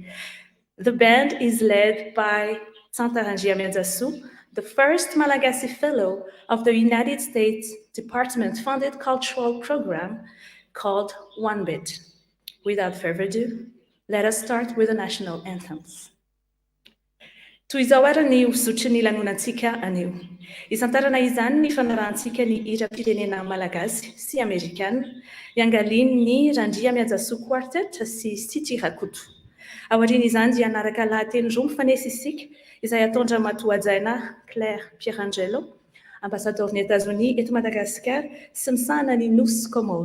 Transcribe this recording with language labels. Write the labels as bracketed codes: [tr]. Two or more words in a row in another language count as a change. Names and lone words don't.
[en] The band is led by Santa Randria Mianzasu, the first Malagasy Fellow of the United States Department-funded cultural program called One Bit. Without further ado, let us start with the national anthems. [mg] Toy izao ary ny usotry ny lanonantsika anio. Isantarana izany ny fanarahantsika ny hira-pirenena malagasy sy amerikana, iangalin'ny Randria Mianzasu Quartet sy Siti Rakutu. Aoriana izany dia hanaraka lahateny roa mifanesy isika, izay ataondra matoajaina Claire Pierangelo, ambassadeur-ny Etazonia eto Madagasikara sy misahana ny nosy Komoro.